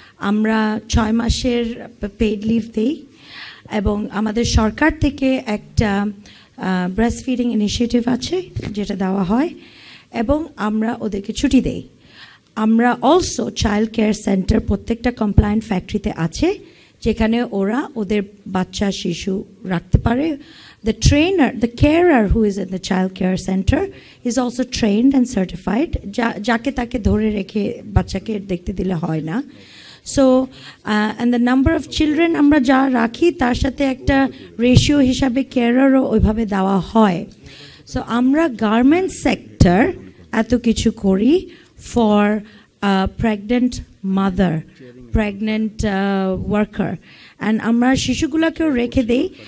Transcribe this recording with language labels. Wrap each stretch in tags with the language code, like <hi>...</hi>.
<bn>আমরা 6 মাসের paid leave দেই, এবং আমাদের সরকার থেকে একটা ব্রেস্ট ফিডিং ইনিশিয়েটিভ আছে যেটা দেওয়া হয়, এবং আমরা ওদেরকে ছুটি দেই। আমরা অলসো চাইল্ড কেয়ার সেন্টার প্রত্যেকটা কমপ্লায়েন্ট ফ্যাক্টরিতে আছে, যেখানে ওরা ওদের বাচ্চা শিশু রাখতে পারে।</bn> <en>The carer who is in the child care center is also trained and certified.</en> <bn>যাকে তাকে ধরে রেখে বাচ্চাকে দেখতে দিলে হয় না।</bn> <en>So and the number of children</en> <bn>আমরা যা রাখি তার সাথে একটা রেশিও হিসাবে কেয়ারারও ওইভাবে দেওয়া হয়। সো আমরা গার্মেন্ট সেক্টর এত কিছু করি for pregnant mother, pregnant worker, and আমরা শিশুগুলোকেও রেখে দেই।</bn>